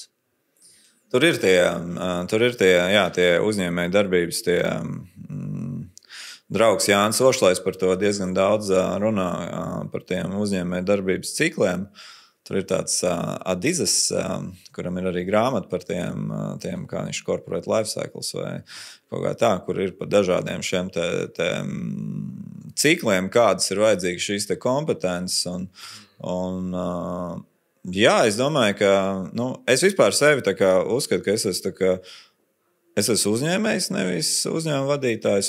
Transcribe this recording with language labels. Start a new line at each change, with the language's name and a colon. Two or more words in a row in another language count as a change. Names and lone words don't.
Latvian: Tur ir tie uzņēmēji darbības, draugs Jānis Ošlais par to diezgan daudz runā par tiem uzņēmēju darbības cikliem. Tur ir tāds Adizes, kuram ir arī grāmata par tiem kā viņš
English: corporate life cycles
Latvian: vai kaut kā tā, kur ir par dažādiem šiem cikliem, kādas ir vajadzīgas šīs kompetences. Un Jā, es domāju, ka es vispār sevi uzskatu, ka es esmu uzņēmējs, nevis uzņēmuma vadītājs.